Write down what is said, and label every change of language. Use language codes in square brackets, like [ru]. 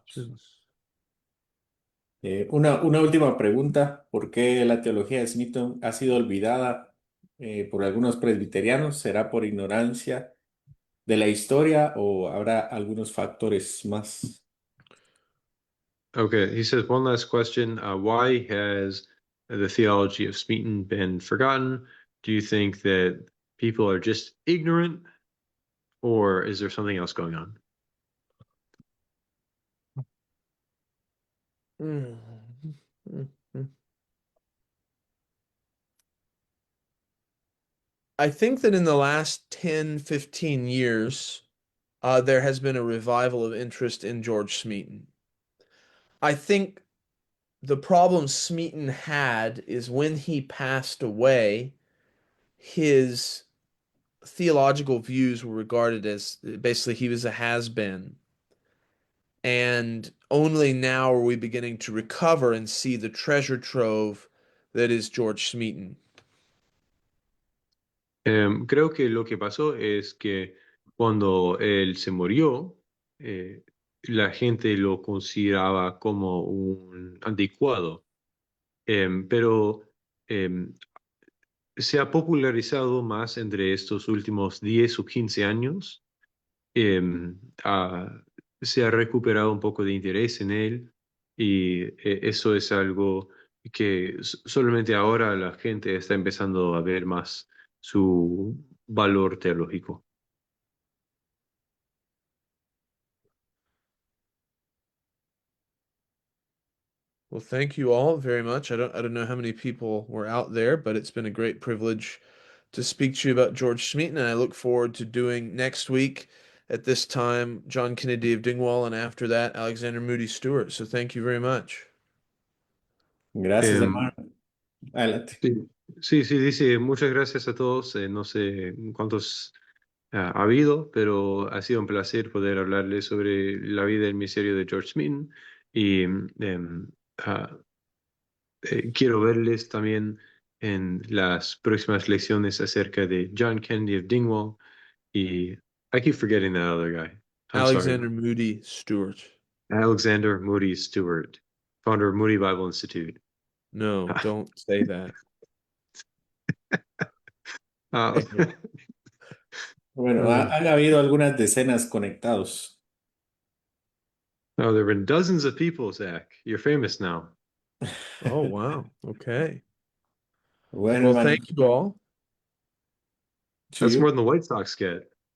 [en] questions? [es] Una última pregunta. ¿Por qué la teología de Smithson ha sido olvidada por algunos presbiterianos? ¿Será por ignorancia de la historia o habrá algunos factores más? [en] Okay, he says one last question. Why has the theology of Smeaton been forgotten? Do you think that people are just ignorant, or is there something else going on? Mm. I think that in the last 10, 15 years, there has been a revival of interest in George Smeaton. I think the problem Smeaton had is when he passed away, his theological views were regarded as basically he was a has-been. And only now are we beginning to recover and see the treasure trove that is George Smeaton. [es] Creo que lo que pasó es que cuando él se murió, eh, la gente lo consideraba como un anticuado. Pero em, se ha popularizado más entre estos últimos 10 o 15 años. em, ha- Se ha recuperado un poco de interés en él y eso es algo que solamente ahora la gente está empezando a ver más su valor teológico. [en] Well, thank you all very much. I don't know how many people were out there, but it's been a great privilege to speak to you about George Smeaton, and I look forward to doing next week at this time John Kennedy of Dingwall, and after that Alexander Moody Stewart. So thank you very much. [es] Gracias, Em, hermano. Adelante. sí, sí, sí, dice muchas gracias a todos. No sé cuántos ha habido, pero ha sido un placer poder hablarles sobre la vida y el misterio de George Smeaton y ah, quiero verles también en las próximas lecciones acerca de John Kennedy of Dingwall y [en] I keep forgetting that other guy. I'm sorry. Alexander Moody Stewart. Alexander Moody Stewart, founder of Moody Bible Institute. No, don't say that. Uh, [es] Eh, Bueno, uh, han habido algunas decenas conectados. [en] oh, there have been dozens of people, Zach. You're famous now. Oh, wow. Okay. [es] Bueno, [en] Well, [es] hermano, [en] thank you all. That's [es] sí, [en] more than the White Sox get.